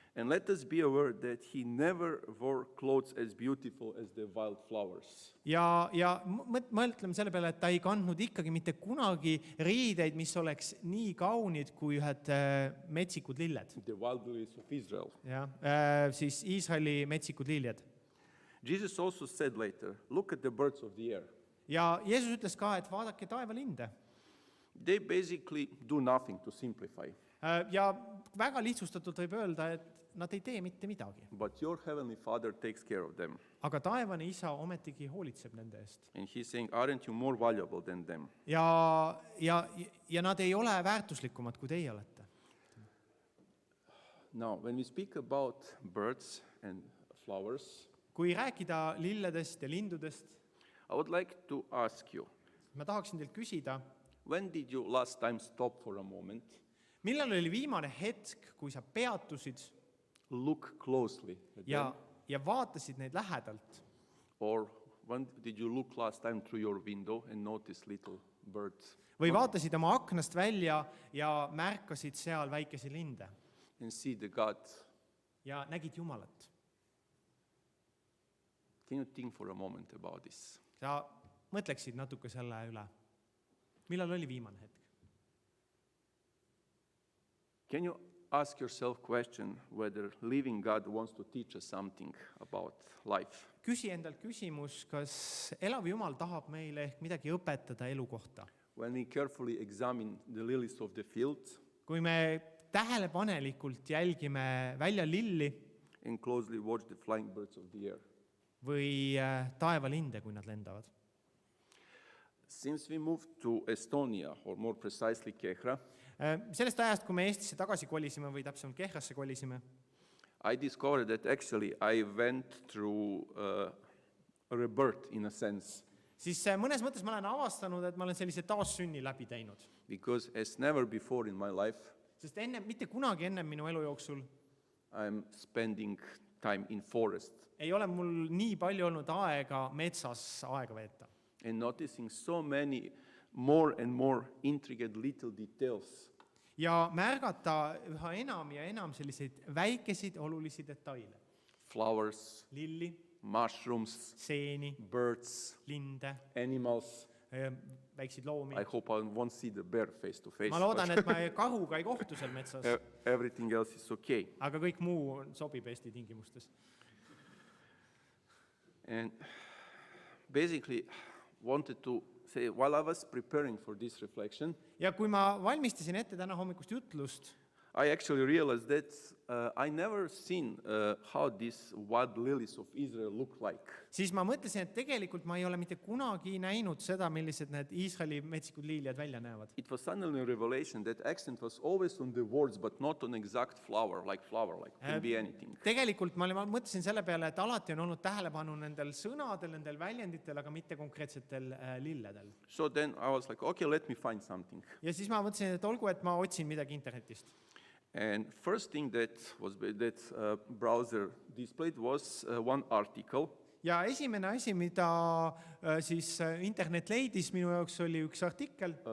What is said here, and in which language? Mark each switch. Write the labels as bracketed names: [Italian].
[English] And let us be aware that he never wore clothes as beautiful as the wild flowers. [Estonian] Ja mõtleme selle peale, et ta ei kandnud ikkagi mitte kunagi riideid, mis oleks nii kaunid kui ühed metsikud lilled. [English] The wild lilies of Israel. [Estonian] Ja, siis Iisraeli metsikud liljed. [English] Jesus also said later, look at the birds of the air. [Estonian] Ja Jeesus ütles ka, et vaadake taevalinde. [English] They basically do nothing, to simplify. [Estonian] Ja väga lihtsustatult võib öelda, et nad ei tee mitte midagi. [English] But your heavenly Father takes care of them. [Estonian] Aga taevane isa ometigi hoolitseb nende eest. [English] And he's saying, aren't you more valuable than them? [Estonian] Ja nad ei ole väärtuslikumad, kui teie olete. [English] Now, when we speak about birds and flowers, [Estonian] Kui rääkida lilledest ja lindudest, [English] I would like to ask you, [Estonian] ma tahaksin teilt küsida, [English] when did you last time stop for a moment, [Estonian] millal oli viimane hetk, kui sa peatusid [English] look closely at them? [Estonian] ja vaatasid neid lähedalt? [English] Or when did you look last time through your window and notice little birds? [Estonian] Või vaatasid oma aknast välja ja märkasid seal väikesi linde [English] And see the God. [Estonian] ja nägid Jumalat? [English] Can you think for a moment about this? [Estonian] Sa mõtleksid natuke selle üle. Millal oli viimane hetk? [English] Can you ask yourself question whether living God wants to teach us something about life? [Estonian] Küsi endalt küsimus, kas elav Jumal tahab meile ehk midagi õpetada elu kohta? [English] When we carefully examine the lilies of the field [Estonian] Kui me tähelepanelikult jälgime välja lilli [English] and closely watch the flying birds of the air. [Estonian] või taevalinde, kui nad lendavad. [English] Since we moved to Estonia, or more precisely Kehra, [Estonian] Sellest ajast, kui me Eestisse tagasi kolisime või täpsemalt Kehrasse kolisime, [English] I discovered that actually I went through a rebirth in a sense, [Estonian] siis mõnes mõttes ma olen avastanud, et ma olen sellise taassünni läbi teinud. [English] because as never before in my life, [Estonian] Sest mitte kunagi enne minu elu jooksul [English] I'm spending time in forest [Estonian] ei ole mul nii palju olnud aega metsas aega veeta. [English] and noticing so many more and more intricate little details [Estonian] Ja märgata üha enam ja enam selliseid väikeseid olulisi detaile. [English] flowers, [Estonian] Lilli, [English] mushrooms, [Estonian] seeni, [English] birds, [Estonian] linde, [English] animals. [Estonian] väikseid loomi. [English] I hope I won't see the bear face to face. [Estonian] Ma loodan, et ma kahuga ei kohtu seal metsas, [English] Everything else is okay. [Estonian] aga kõik muu sobib Eesti tingimustes. [English] And basically wanted to say, while I was preparing for this reflection, [Estonian] Ja kui ma valmistasin ette täna hommikust jutlust, [English] I actually realized that I never seen how these wild lilies of Israel look like. [Estonian] siis ma mõtlesin, et tegelikult ma ei ole mitte kunagi näinud seda, millised need Iisraeli metsikud liiljad välja näevad. [English] It was suddenly a revelation that accent was always on the words, but not on exact flower, can be anything. [Estonian] Tegelikult ma mõtlesin selle peale, et alati on olnud tähelepanu nendel sõnadel, nendel väljenditel, aga mitte konkreetsetel lilledel. [English] So then I was like, okay, let me find something. [Estonian] Ja siis ma mõtlesin, et olgu, et ma otsin midagi internetist. [English] And first thing that browser displayed was one article. [Estonian] Ja esimene asi, mida siis internet leidis minu jaoks, oli üks artikkel